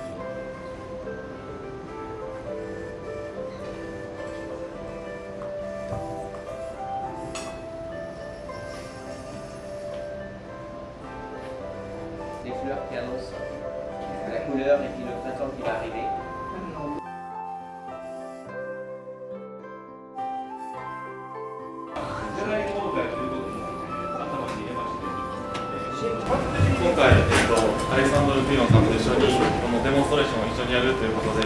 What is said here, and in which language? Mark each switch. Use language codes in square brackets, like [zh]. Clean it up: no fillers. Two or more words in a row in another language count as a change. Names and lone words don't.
[fr] Des fleurs qui annoncent la couleur et puis le printemps qui va arriver. [ja] 今回、アレクサンドル・ピーノさんと一緒にこのデモンストレーションを一緒にやるということで